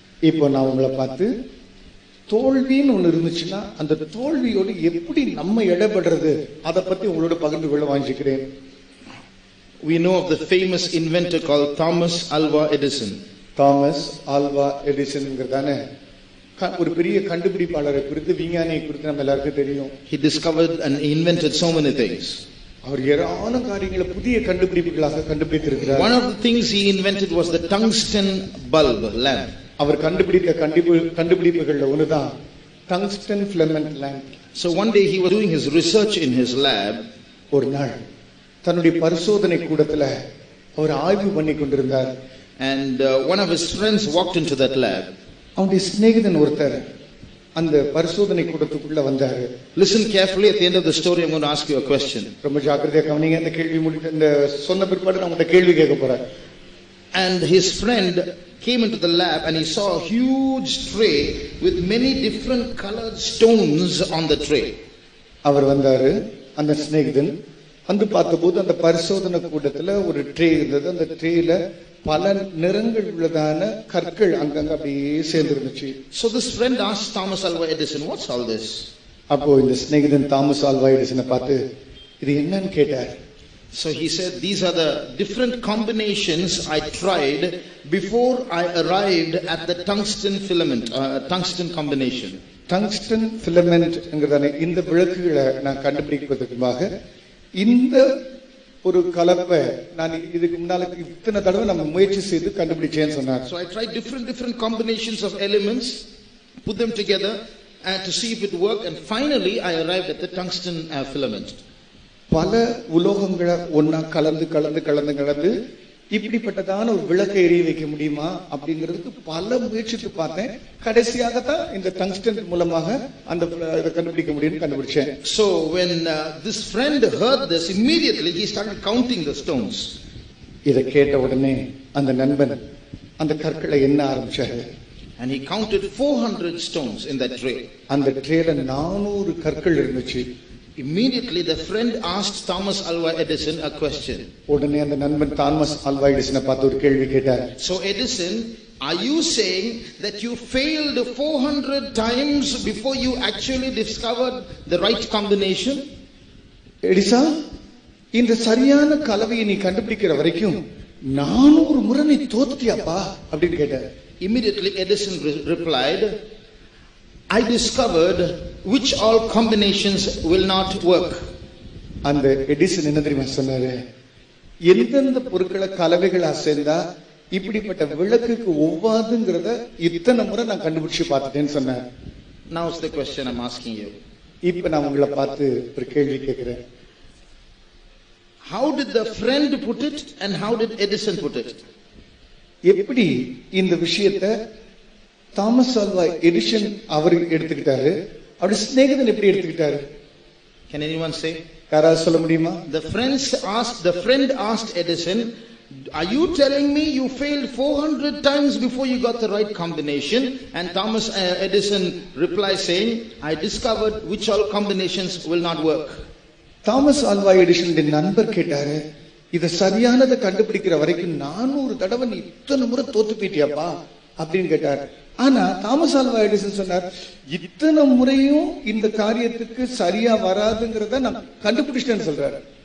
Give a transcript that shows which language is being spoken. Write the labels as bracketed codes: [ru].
[ta] இப்போ நான் உங்களை பார்த்து தோல்வின்னு ஒண்ணு இருந்துச்சுன்னா அந்த தோல்வியோடு எப்படி நம்ம இடப்படுறது அதை பத்தி உங்களோட பகிர்ந்து கொள்ள வாஞ்சிக்கிறேன். [en] We know of the famous inventor called Thomas Alva Edison. [ta] Thomas Alva எடிசன்ங்கிறதான ஒரு பெரிய கண்டுபிடிப்பாளரை குறித்து, விஞ்ஞானியை குறித்து நம்ம எல்லாருக்கும் தெரியும். [en] He discovered and invented so many things. [ta] அவர் ஏராளமான காரியங்களை புதிய கண்டுபிடிப்புகளாக கண்டுபிடித்திருக்கிறார். [en] One of the things he invented was the tungsten bulb lamp. [ta] அவர் கண்டுபிடித்த கண்டுபிடிப்புகள்ல ஒண்ணுதான் tungsten filament lamp. [en] So one day he was doing his research in his lab. [ta] ஒரு நாள் தன்னுடைய பரிசோதனை கூடத்துல அவர் ஆய்வு பண்ணி கொண்டிருந்தார். [en] And one of his friends walked into that lab. [ta] அவனுடைய சிநேகிதன் ஒருத்தர் அந்த பரிசோதனை கூடத்துக்குள்ள வந்தாரு. [en] Listen carefully. At the end of the story, I'm going to ask you a question. [ta] ரொம்ப ஜாக்கிரதையா கவனிங்க. இந்த கேள்வி முடிக்க இந்த சொன்ன பிற்பாடு நான் உங்கள்ட்ட கேள்வி கேட்க போறேன். [en] And his friend came into the lab and he saw a huge tray with many different colored stones on the tray. [ta] அவர் வந்தாரு, அந்த சிநேகிதன் வந்து பார்த்தபோது அந்த பரிசோதனை கூடத்துல ஒரு ட்ரே இருந்தது. அந்த ட்ரேல பல நிறங்கள் உள்ளதான கற்கள் அங்கங்க அப்படியே சேர்ந்து இருந்துச்சு. [en] So this friend asked Thomas Alva Edison, what's all this? [ta] அப்போ இந்த சிநேகிதன் தாமஸ் ஆல்வா எடிசனை பார்த்து இது என்னன்னு கேட்டார். [en] So he said, these are the different combinations I tried before I arrived at the tungsten filament, tungsten combination. [ta] Tungsten filament என்கிறதான இந்த விளக்குகளை நான் கண்டுபிடிப்பதற்காக இந்த ஒரு கலப்பை நான் இதுக்கு முன்னால இத்தனை தடவை நம்ம முயற்சி செய்து கண்டுபிடிச்சேன்னு சொன்னார். [en] So I tried different combinations of elements, put them together and to see if it worked, and finally I arrived at the tungsten filament. [ta] பல உலோகங்களை ஒன்னா கலந்து இப்படிப்பட்டதான ஒரு விளக்கை எரிய வைக்க முடியுமா அப்படிங்கிறதுக்கு பல முயற்சித்து பார்த்தேன். கடைசியாகத்தான் இந்த டங்ஸ்டன் மூலமாக அந்த இதை கண்டுபிடிக்க முடியும்னு கண்டுபிடிச்சேன். [en] So when this friend heard this, immediately he started counting the stones. [ta] இதை கேட்ட உடனே அந்த நண்பன் அந்த கற்களை எண்ண ஆரம்பிச்சாரு. [en] And he counted 400 stones in that tray. [ta] அந்த ட்ரேல 400 கற்கள் இருந்துச்சு. [en] Immediately the friend asked Thomas Alva Edison a question. [ta] உடனே அந்த நண்பன் தாமஸ் ஆல்வா எடிசனை பார்த்து ஒரு கேள்வி கேட்டார். [en] So Edison, Are you saying that you failed 400 times before you actually discovered the right combination? [ta] எடிசா, இந்த சரியான கலவையை நீ கண்டுபிடிக்கிற வரைக்கும் 400 முறை நீ தோத்துட்டியாப்பா அப்படின்னு கேட்டார். [en] Immediately Edison replied, I discovered which all combinations will not work. [ta] அந்த எடிசன் என்ன தெரியுமா சொன்னாரு? எந்தெந்த பொருட்களை கலவைகளா சேர்ந்தா இப்படிப்பட்ட விளக்குக்கு ஒவ்வாதுங்கிறத இத்தனை முறை நான் கண்டுபிடிச்சு பார்த்துட்டேன்னு சொன்னேன். [en] Now is the question I'm asking you. [ta] இப்ப நான் உங்களை பார்த்து ஒரு கேள்வி கேட்கிறேன். [en] How did the friend put it and how did Edison put it? [ta] எப்படி இந்த விஷயத்தை தாமஸ் ஆல்வா எடிசன் அவர் எடுத்துக்கிட்டாரு, அவருடைய சிநேகிதன் எப்படி எடுத்துக்கிட்டாரு? [en] Can anyone say? [ta] யாராவது சொல்ல முடியுமா? [en] The friend asked Edison, are you telling me you failed 400 times before you got the right combination? And Thomas Edison replied saying, I discovered which all combinations will not work. [ta] Thomas Alva எடிசனுடைய நண்பர் கேட்டாரு, இத சரியானதை கண்டுபிடிக்கிற வரைக்கும் 400 தடவை நீ இத்தனை முறை தோத்து போயிட்டியாப்பா அப்படின்னு கேட்டார். ஆனா தாமஸ் ஆல்வா எடிசன் சொன்னார், இத்தனை முறையும் இந்த காரியத்துக்கு சரியா வராதுங்கிறத நான் கண்டுபிடிச்சிட்டேன்னு சொல்றாரு.